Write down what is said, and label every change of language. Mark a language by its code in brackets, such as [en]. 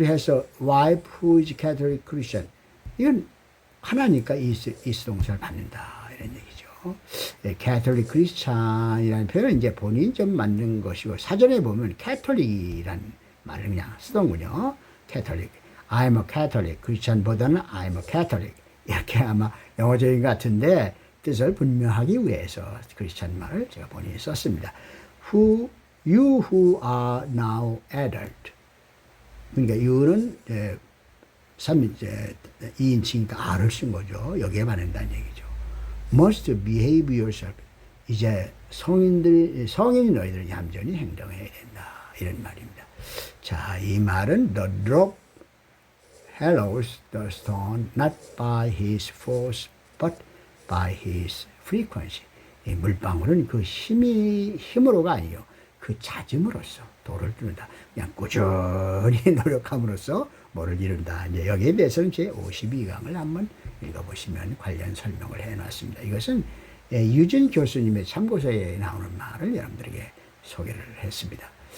[en] has a wife who is Catholic Christian. [ko] 이건 하나니까 이 동사를 받는다. 이런 얘기죠. Catholic Christian이라는 표현은 이제 본인이 좀 만든 것이고, 사전에 보면 캐톨릭이라는 말을 그냥 쓰던군요. [en] 캐톨릭. I'm a Catholic. Christian보다는 I'm a Catholic. [ko] 이렇게 아마 영어적인 것 같은데 뜻을 분명하기 위해서 크리스찬 말을 제가 본인이 썼습니다. [en] You who are now adult. [ko] 그러니까 you는 2인칭이니까 R을 쓴 거죠. 여기에 반한다는 얘기죠. [en] Must behave yourself. [ko] 이제 성인이 너희들은 얌전히 행동해야 된다. 이런 말입니다. 자, 이 말은 [en] the drop hollows the stone not by his force but by his frequency. [ko] 이 물방울은 그 힘으로가 아니요. 그 잦음으로써 돌을 뚫는다. 그냥 꾸준히 노력함으로써 뭐를 이룬다. 이제 여기에 대해서는 제 52강을 한번 읽어보시면 관련 설명을 해놨습니다. 이것은 유진 교수님의 참고서에 나오는 말을 여러분들에게 소개를 했습니다.